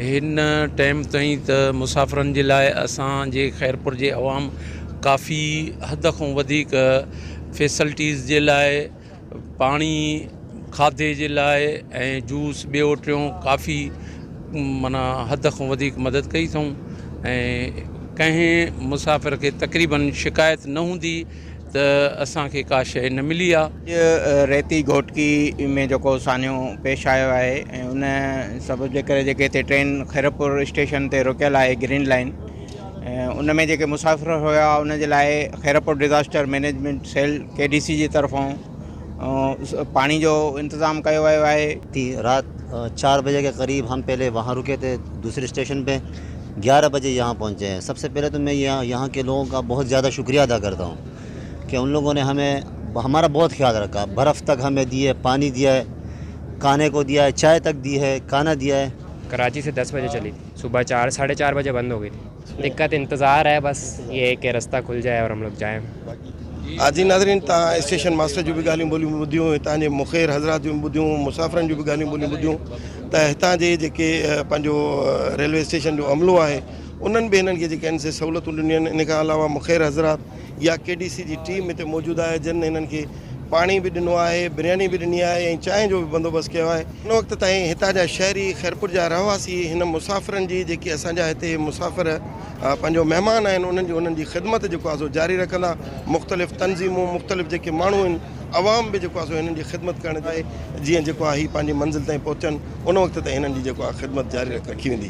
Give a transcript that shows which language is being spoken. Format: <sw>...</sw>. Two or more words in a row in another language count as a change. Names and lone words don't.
<sd>हिन टाइम ताईं त मुसाफ़िरनि जे लाइ असांजे खैरपुर जे अवाम काफ़ी हद खां वधीक फैसिलिटीज़ जे लाइ, पाणी खाधे जे लाइ ऐं जूस ॿियो टियों काफ़ी माना हद खां वधीक मदद कई अथऊं ऐं कंहिं मुसाफ़िर खे तक़रीबन शिकायत न हूंदी त असांखे का शइ न मिली आहे। रेती घोटकी में जेको सान्यो पेश आयो आहे ऐं उन सबब जे करे जेके हिते ट्रेन खैरपुर स्टेशन ते रुकियल आहे ग्रीन लाइन, उन में जेके मुसाफ़िर हुआ उन जे लाइ खैरपुर</sd> <en>disaster management cell</en> <sd>KDC जी तरफ़ों पानी जो इंतज़ाम</sd> <ur>کیا ہوا ہے. رات 4 بجے کے قریب ہم پہلے وہاں رکے تھے دوسرے اسٹیشن پہ، 11 بجے یہاں پہنچے ہیں. سب سے پہلے تو میں یہاں کے لوگوں کا بہت زیادہ شکریہ ادا کرتا ہوں کہ ان لوگوں نے ہمارا بہت خیال رکھا. برف تک ہمیں دی ہے، پانی دیا ہے، کھانے کو دیا ہے، چائے تک دی ہے، کھانا دیا ہے. کراچی سے 10 بجے چلی تھی، صبح 4 ساڑھے 4 بجے بند ہو گئی تھی. دقت انتظار ہے، بس یہ ہے کہ راستہ کھل جائے اور ہم لوگ جائیں.</ur> <sd>हाजी नाज़रीन तव्हां</sd> <en>station master</en> <sd>जूं बि ॻाल्हियूं ॿोलियूं ॿुधियूं, हितां जे मुख़ैर हज़रात जूं ॿुधियूं, मुसाफ़िरनि जूं बि ॻाल्हियूं ॿोलियूं ॿुधियूं त हितां जे जेके पंहिंजो</sd> <en>railway station</en> <sd>जो अमलो आहे उन्हनि बि हिननि खे जेके आहिनि से सहूलियतूं ॾिनियूं आहिनि। इन खां अलावा मुख़ैर हज़रात या KDC जी टीम हिते मौजूदु आहे जिन हिननि खे पाणी बि ॾिनो आहे, बिरयानी बि ॾिनी आहे ऐं चांहि जो बि बंदोबस्तु कयो आहे। उन वक़्त ताईं हितां जा शहरी खैरपुर जा रहवासी हिन मुसाफ़िरनि जी जेकी असांजा हिते मुसाफ़िर पंहिंजो महिमान आहिनि उन्हनि जी ख़िदमत जेको आहे सो जारी रखंदा। मुख़्तलिफ़ तंज़ीमूं, मुख़्तलिफ़ जेके माण्हू आहिनि, अवाम बि जेको आहे सो हिननि जी ख़िदमत करण चाहे जीअं जेको आहे हीअ पंहिंजी मंज़िल ताईं पहुचनि उन वक़्त ताईं हिननि जी जेको आहे ख़िदमत जारी रखी वेंदी।</sd>